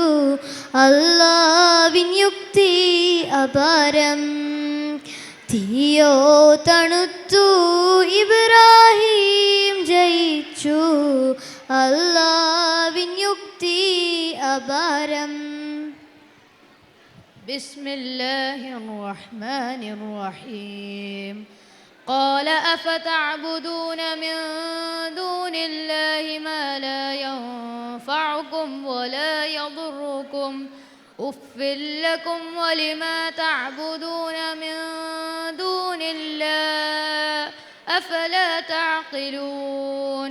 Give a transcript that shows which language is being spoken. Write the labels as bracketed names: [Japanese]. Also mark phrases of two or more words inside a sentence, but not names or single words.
[Malayalam] അല്ലാഹുവിൻ യുക്തി അപാരം. തീയോ തണുത്തു, ഇബ്രാഹിം ജയിച്ചു. അല്ലാഹുവിൻ യുക്തി അപാരം. [Arabic] بسم الله الرحمن الرحيم. قال أفتعبدون من دون الله ما لا ينفعكم ولا يضركم أف لكم ولما تعبدون من دون الله أفلا تعقلون.